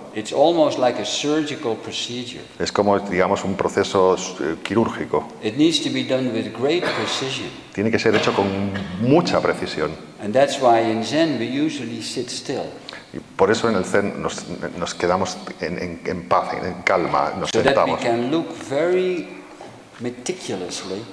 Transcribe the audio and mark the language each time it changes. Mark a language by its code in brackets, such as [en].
[en] It's almost like a surgical procedure. [es] Es como, digamos, un proceso quirúrgico. [en] It needs to be done with great precision. [es] Tiene que ser hecho con mucha precisión. [en] And that's why in Zen we usually sit still. [es] Y por eso en el Zen nos quedamos en paz, en calma, nos [en] So that we [es] sentamos, [en] can look very meticulously